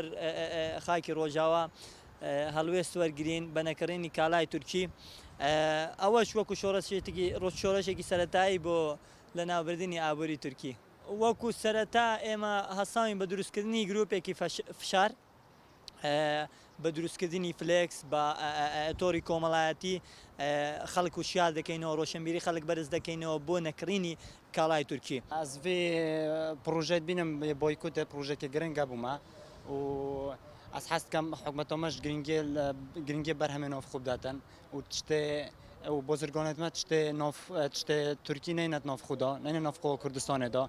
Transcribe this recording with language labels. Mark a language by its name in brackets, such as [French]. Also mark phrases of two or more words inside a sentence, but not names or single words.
[Central Kurdish] خاکی ڕۆژاوا هەڵوێست وەرگرین بە نەکەڕێنی کالای تورکی ئەوەش وەکو شۆڕەشێکی سەرەتایی بۆ لە ناوبردننی ئابووری تورکی وەکو سەرەتا ئێمە هەساوین بە دروستکردنی گرروپێکی فشار بە دروستکردنی فلکس بە تۆری کۆمەڵایەتی خەڵک و شیال دەکەینەوە ڕۆشنبیری خەڵک بەرز دەکەینەوە بۆ نەکڕینی کاڵای تورکی. [Kurdish] Ez vê projeyê bînim boykotê projekê giring hebûme û ez hes dikim hikûmeta me ji giringê berhemê navxwe bidatin û tiştê û bozirganê me tiştê Tirkî neyne navxwe da, neyne navxwe Kurdistanê da.